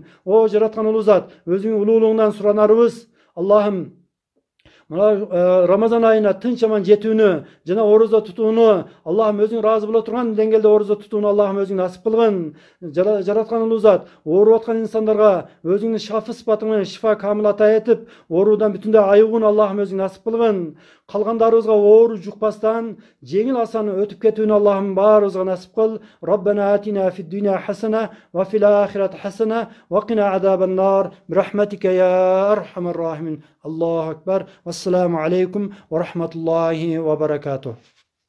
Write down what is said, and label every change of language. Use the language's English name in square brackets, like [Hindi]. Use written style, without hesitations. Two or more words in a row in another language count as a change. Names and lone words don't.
[Kyrgyz] О жараткан улуу зат, өзүңүн улуулугуңдан суранарыбыз, Аллахым мына Рамазан айына тынч аман жетүүнү жана орозо тутууну Аллахым өзүң ыраазы боло турган деңгээлде орозо тутууну Аллахым өзүң насип кылгын. Жараткан улуу зат, ооруп аткан инсандарга өзүңдүн шафы сыпатың менен шифа камыл ата этип, оорудан бүтүндөй айыгууну Аллахым өзүң насип кылгын. Калгандарыбызга оору жукпастан жеңил асан өтүп кетүүнү Аллахым баарыбызга насип кыл. [Arabic] ربنا آتنا في الدنيا حسنة وفي الآخرة حسنة وقنا عذاب النار برحمتك يا أرحم الراحمين. الله أكبر. السلام عليكم ورحمة الله وبركاته.